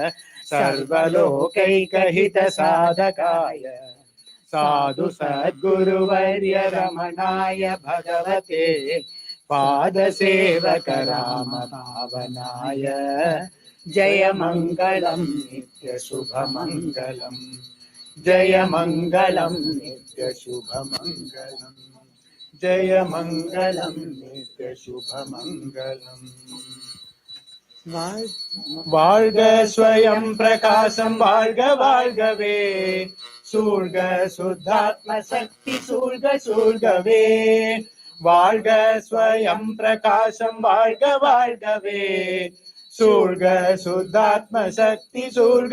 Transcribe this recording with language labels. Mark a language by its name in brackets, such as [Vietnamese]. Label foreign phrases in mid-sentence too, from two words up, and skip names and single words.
[Sanskrit] सर्वलोकैकहितसाधकाय साधु सद्गुरुवर्य रमणाय भगवते पादसेवक राम भावनाय जय मंगलम नित्य शुभ मंगलम जय मंगलम नित्य शुभ मंगलम जय मंगलम नित्य शुभ मंगलम। [Tamil] வாழ்க ஸ்வயம் பிரகாசம் வாழ்க வாழ்கவே சூழ்க சுத்தாத்ம சக்தி சூழ்க சூழ்கவே வாழ்க ஸ்வயம் பிரகாசம் வாழ்க வாழ்கவே சூழ்க சுத்தாத்ம சக்தி சூழ்க